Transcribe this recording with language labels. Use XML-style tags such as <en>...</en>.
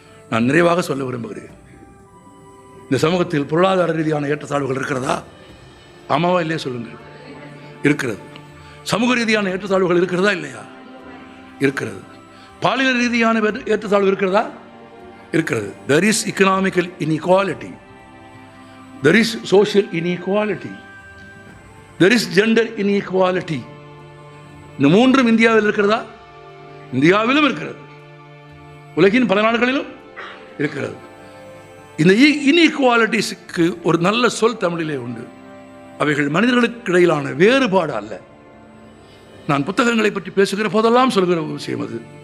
<ta>நான் நிறைவாக சொல்ல விரும்புகிறேன், இந்த சமூகத்தில் பொருளாதார ரீதியான ஏற்றத்தாழ்வுகள் இருக்கிறதா? ஆமாவா இல்லையா சொல்லுங்கள். இருக்கிறது. சமூக ரீதியான ஏற்றத்தாழ்வுகள் இருக்கிறதா இல்லையா? இருக்கிறது. பாலியல் ரீதியான ஏற்றத்தாழ்வு இருக்கிறதா? இருக்கிறது.</ta> <en>There is economical inequality, there is social inequality, there is gender inequality.</en> <ta>இந்த மூன்றும் இந்தியாவில் இருக்கிறதா? இந்தியாவிலும் இருக்கிறது, உலகின் பல நாடுகளிலும் இருக்கிறது. இந்த இன்இக்வாலிட்டிஸுக்கு ஒரு நல்ல சொல் தமிழிலே உண்டு. அவைகள் மனிதர்களுக்கு இடையிலான வேறுபாடு அல்ல. நான் புத்தகங்களை பற்றி பேசுகிற போதெல்லாம் சொல்கிற ஒரு விஷயம் அது.</ta>